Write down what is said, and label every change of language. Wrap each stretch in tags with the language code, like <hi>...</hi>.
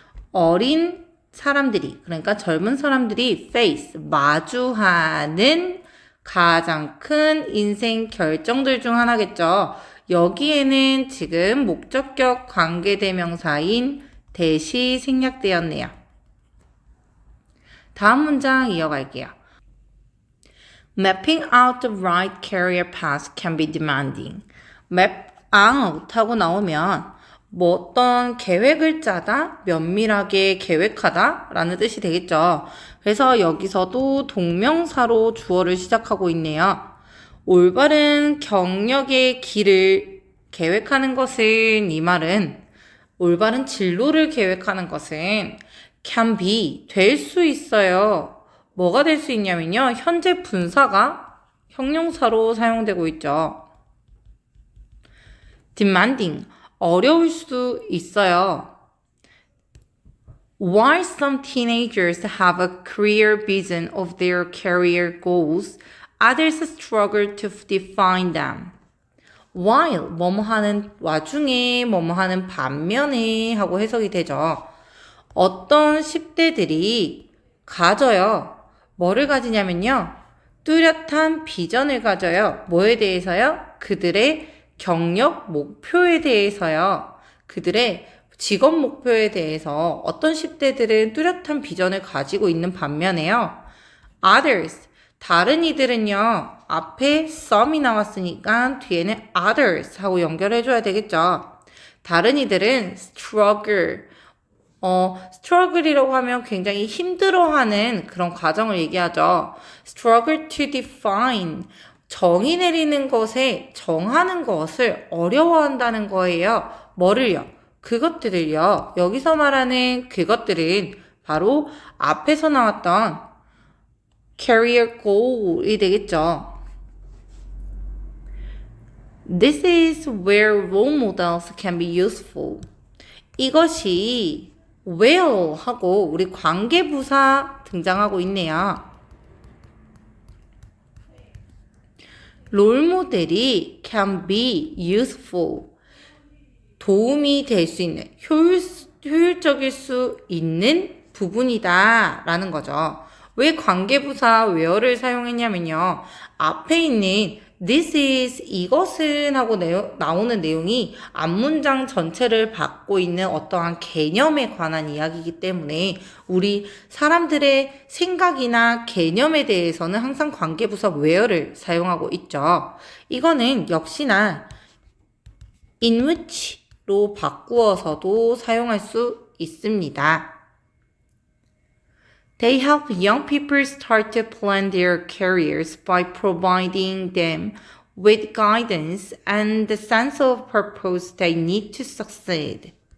<ko>어린 사람들이, 그러니까 젊은 사람들이 face, 마주하는 가장 큰 인생 결정들 중 하나겠죠. 여기에는 지금 목적격 관계대명사인 that이 생략되었네요. 다음 문장 이어갈게요.</ko> <en>Mapping out the right career path can be demanding. Map out</en> <ko>하고 나오면 뭐 어떤 계획을 짜다, 면밀하게 계획하다 라는 뜻이 되겠죠. 그래서 여기서도 동명사로 주어를 시작하고 있네요. 올바른 경력의 길을 계획하는 것은, 이 말은 올바른 진로를 계획하는 것은</ko> <en>can be,</en> <ko>될 수 있어요. 뭐가 될 수 있냐면요. 현재 분사가 형용사로 사용되고 있죠. demanding, 어려울 수 있어요.</ko> <en>While some teenagers have a clear vision of their career goals, others struggle to define them.</en> <ko>While, 뭐뭐 하는 와중에, 뭐뭐 하는 반면에 하고 해석이 되죠. 어떤 10대들이 가져요. 뭐를 가지냐면요. 뚜렷한 비전을 가져요. 뭐에 대해서요? 그들의 경력 목표에 대해서요. 그들의 직업 목표에 대해서 어떤 10대들은 뚜렷한 비전을 가지고 있는 반면에요. Others, 다른 이들은요. 앞에 some이 나왔으니까 뒤에는 others 하고 연결해줘야 되겠죠. 다른 이들은 struggle, struggle이라고 하면 굉장히 힘들어하는 그런 과정을 얘기하죠.</ko> <en>struggle to define,</en> <ko>정의 내리는 것에 정하는 것을 어려워한다는 거예요. 뭐를요? 그것들을요. 여기서 말하는 그것들은 바로 앞에서 나왔던 career goal이 되겠죠.</ko> <en>This is where role models can be useful.</en> <ko>이것이 where 하고 우리 관계부사 등장하고 있네요. 롤모델이</ko> <en>can be useful,</en> <ko>도움이 될 수 있는, 효율적일 수 있는 부분이다 라는 거죠. 왜 관계부사 where를 사용했냐면요. 앞에 있는</ko> <en>this is,</en> <ko>이것은 하고 나오는 내용이 앞문장 전체를 받고 있는 어떠한 개념에 관한 이야기이기 때문에 우리 사람들의 생각이나 개념에 대해서는 항상 관계부사 where를 사용하고 있죠. 이거는 역시나</ko> <en>in which</en> <ko>로 바꾸어서도 사용할 수 있습니다.</ko> <en>They help young people start to plan their careers by providing them with guidance and the sense of purpose they need to succeed.</en>